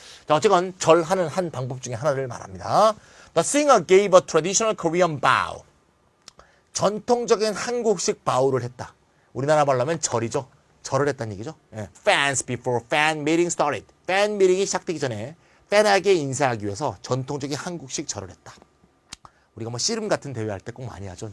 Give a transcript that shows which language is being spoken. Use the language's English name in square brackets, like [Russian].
[Korean] 자, 어쨌건 절하는 한 방법 중에 하나를 말합니다. [English] The singer gave a traditional Korean bow. [Korean] 전통적인 한국식 바우를 했다. 우리나라 말로 하면 절이죠. 절을 했다는 얘기죠. 예. [English] Fans before fan meeting started. [Korean] 팬 미팅이 시작되기 전에 팬에게 인사하기 위해서 전통적인 한국식 절을 했다. 우리가 뭐 씨름 같은 대회 할 때 꼭 많이 하죠.